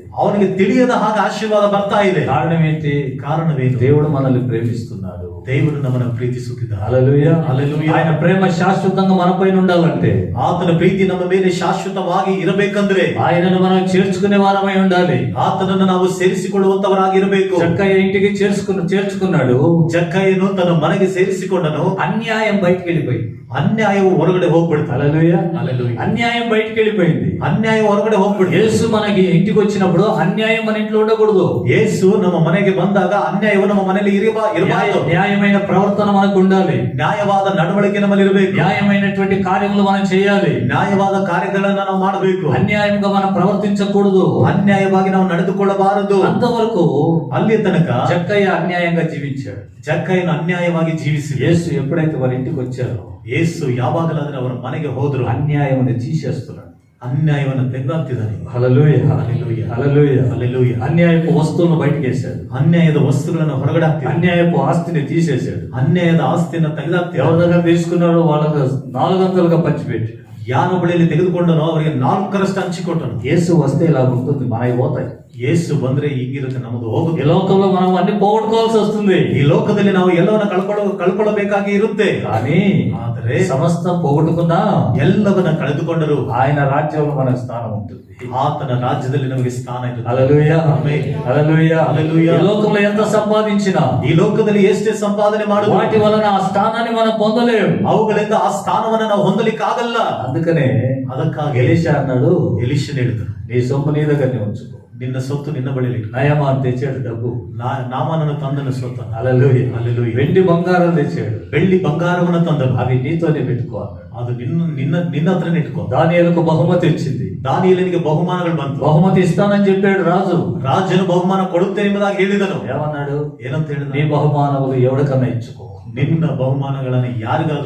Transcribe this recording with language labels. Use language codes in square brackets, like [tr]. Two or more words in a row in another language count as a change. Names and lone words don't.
[kn] ಅವನಿಗೆ ತಿಳಿಯದ ಹಾಗೆ ಆಶೀರ್ವಾದ ಬರ್ತಾ ಇದೆ. [te] కారణం ఏంటి? [kn] ಕಾರಣವೇನು? [te] దేవుడు మనల్ని ప్రేమిస్తున్నాడు. [kn] ದೇವರು ನಮ್ಮನ್ನು ಪ್ರೀತಿಸುತ್ತಿದ್ದಾನೆ. [te] హల్లెలూయా. హల్లెలూయా. ఆయన ప్రేమ శాశ్వతంగా మనపైన ఉండాలంటే, [kn] ಆತನ ಪ್ರೀತಿ ನಮ್ಮ ಮೇಲೆ ಶಾಶ್ವತವಾಗಿ ಇರಬೇಕಂದ್ರೆ [te] ఆయనను మనం చేర్చుకునే వారమై ఉండాలి. [kn] ಆತನನ್ನು ನಾವು ಸೇರಿಸಿಕೊಳ್ಳುವಂತವರಾಗಿರಬೇಕು. [te] చక్కయ్య ఇంటికి చేర్చుకున్నాడు. [kn] ಜಕ್ಕಯ್ಯನು ತನ್ನ ಮನೆಗೆ ಸೇರಿಸಿಕೊಂಡನು. [te] అన్యాయం బయటికి వెళ్ళిపోయింది. [kn] ಅನ್ಯಾಯವು ಹೊರಗಡೆ ಹೋಗ್ಬಿಡ್ತಾನೆ. [te] హల్లెలూయా. హల్లెలూయా. అన్యాయం బయటికి వెళ్ళిపోయింది. [kn] ಅನ್ಯಾಯ ಹೊರಗಡೆ ಹೋಗ್ಬಿಡ್ತು. [te] యేసు మనకి ఇంటికి వచ్చినప్పుడు అన్యాయం మన ఇంట్లో ఉండకూడదు. [kn] ಯೇಸು ನಮ್ಮ ಮನೆಗೆ ಬಂದಾಗ ಅನ್ಯಾಯವು ನಮ್ಮ ಮನೆಯಲ್ಲಿ ಇರಬಾರದು. [te] న్యాయమైన ప్రవర్తన మనకు ఉండాలి. [kn] ನ್ಯಾಯವಾದ ನಡವಳಿಕೆ ನಮ್ಮಲ್ಲಿ ಇರಬೇಕು. [te] న్యాయమైనటువంటి కార్యములు మనం చేయాలి. [kn] ನ್ಯಾಯವಾದ ಕಾರ್ಯಗಳನ್ನ ನಾವು ಮಾಡಬೇಕು. [te] అన్యాయంగా మనం ప్రవర్తించకూడదు. [kn] ಅನ್ಯಾಯವಾಗಿ ನಾವು ನಡೆದುಕೊಳ್ಳಬಾರದು. [te] అంతవరకు [kn] ಅಲ್ಲಿ ತನಕ [te] జక్కయ్య అన్యాయంగా జీవించాడు. [kn] ಜಕ್ಕಯ್ಯನು ಅನ್ಯಾಯವಾಗಿ ಜೀವಿಸಿ [te] యేసు ఎప్పుడైతే వారి ఇంటికి వచ్చారో [kn] ಯೇಸು ಯಾವಾಗಲಾದ್ರೆ ಅವರ ಮನೆಗೆ ಹೋದ್ರು [te] అన్యాయం తీసేస్తున్నాడు. [kn] ಅನ್ಯಾಯವನ್ನು ತೆಗೆದಾಕ್ತಿದ್ದಾನೆ. [te] హల్లెలూయా. హల్లెలూయా. హల్లెలూయా. హల్లెలూయా. అన్యాయపు వస్తువులను బయటకు వేశాడు. [kn] ಅನ್ಯಾಯದ ವಸ್ತುಗಳನ್ನು ಹೊರಗಡೆ ಹಾಕ್ತಿದ್ದಾನೆ. [te] అన్యాయపు ఆస్తిని తీసేశాడు. [kn] ಅನ್ಯಾಯದ ಆಸ್ತಿಯನ್ನು ತೆಗೆದಾಕ್ತಿದ್ದಾನೆ. [te] ఎవరి దగ్గర తీసుకున్నారో వాళ్ళకు 400గా పంచిపెట్టి, [kn] ಯಾರ ಬಳಿಯಲ್ಲಿ ತೆಗೆದುಕೊಂಡನೋ ಅವರಿಗೆ 4ರಷ್ಟು ಹಂಚಿಕೊಟ್ಟನು. [te] యేసు వస్తే ఇలా ఉంటుంది, మనవి పోతాయి. [kn] ಯೇಸು ಬಂದ್ರೆ ಹೀಗಿರುತ್ತೆ, ನಮ್ಮದು [te] ఈ [kn] ಹೋಗುತ್ತೆ. [te] లోకంలో మనం అన్ని పోగొట్టుకోవాల్సి వస్తుంది. [kn] ಈ ಲೋಕದಲ್ಲಿ ನಾವು ಎಲ್ಲವನ್ನ ಕಳ್ಕೊಳ್ಳಬೇಕಾಗಿ ಇರುತ್ತೆ. [te] కానీ [kn] ಆದರೆ [te] సమస్తం పోగొట్టుకున్నా [kn] ಎಲ್ಲವನ್ನ ಕಳೆದುಕೊಂಡರು [te] ఆయన రాజ్యంలో మనకు స్థానం ఉంటుంది. [kn] ಆತನ ರಾಜ್ಯದಲ್ಲಿ ನಮಗೆ ಸ್ಥಾನ ಇರುತ್ತೆ. [te] హల్లెలూయా. ఆమేన్. హల్లెలూయా. హల్లెలూయా. ఈ లోకంలో ఎంత సంపాదించినా [kn] ಈ ಲೋಕದಲ್ಲಿ ಎಷ್ಟೇ ಸಂಪಾದನೆ ಮಾಡುವ [te] వాటి వలన ఆ స్థానాన్ని మనం పొందలేము. [kn] ಅವುಗಳಿಂದ ಆ ಸ್ಥಾನವನ್ನ ನಾವು ಹೊಂದಲಿಕ್ಕೆ ಆಗಲ್ಲ. [te] అందుకనే [kn] ಅದಕ್ಕಾಗಿ [te] ఎలీషా అన్నాడు, [kn] ಎಲೀಷನ ಹೇಳಿದನು, [te] నీ సొమ్ము నీ దగ్గరనే ఉంచుకో. [kn] ನಿನ್ನ ಸೊತ್ತು ನಿನ್ನ ಬಳಿಯಲ್ಲಿ ಇಟ್ಟು. [te] నయమాన్ తెచ్చాడు డబ్బు. [kn] ನಾಮಾನನು ತಂದನು ಸೊತ್ತ. [te] హల్లెలూయా. హల్లెలూయా. వెండి బంగారం తెచ్చాడు. [kn] ಬೆಳ್ಳಿ ಬಂಗಾರವನ್ನು ತಂದನು. [te] అవి నీతోనే పెట్టుకో అన్నాడు. [kn] ಅದು ನಿನ್ನ ಹತ್ರನೇ ಇಟ್ಕೋ. [te] దానియేలుకు బహుమతి వచ్చింది. [kn] ದಾನಿಯೇಲನಿಗೆ ಬಹುಮಾನಗಳು ಬಂತು. [te] బహుమతి ఇస్తానని చెప్పాడు రాజు. [kn] ರಾಜನು ಬಹುಮಾನ ಕೊಡುತ್ತೇನೆ ಎಂಬುದಾಗಿ ಹೇಳಿದನು. [te] ఏమన్నాడు? [kn] ಏನಂತ ಹೇಳಿದ? [te] నీ బహుమానములు ఎవరికన్నా ఇచ్చుకో. [kn] ನಿನ್ನ ಬಹುಮಾನಗಳನ್ನು ಯಾರಿಗಾದ್ರೂ